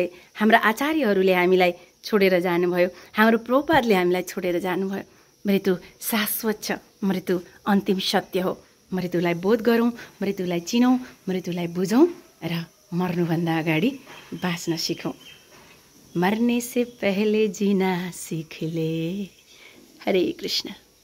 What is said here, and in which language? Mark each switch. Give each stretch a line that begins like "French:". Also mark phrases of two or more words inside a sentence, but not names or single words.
Nepali: हाम्रा आचार्यहरूले हामीलाई छोडेर जानुभयो, हाम्रो प्रभुपादले हामीलाई छोडेर जानुभयो। मृत्यु शाश्वत छ, मृत्यु अन्तिम सत्य हो। मृत्युलाई बोध गरौँ, मृत्युलाई चिनौँ, मृत्युलाई बुझौँ र मर्नुभन्दा अगाडि बाँच्न सिकौँ।
Hindi: मरने से पहले जीना सीख ले। हरे कृष्ण।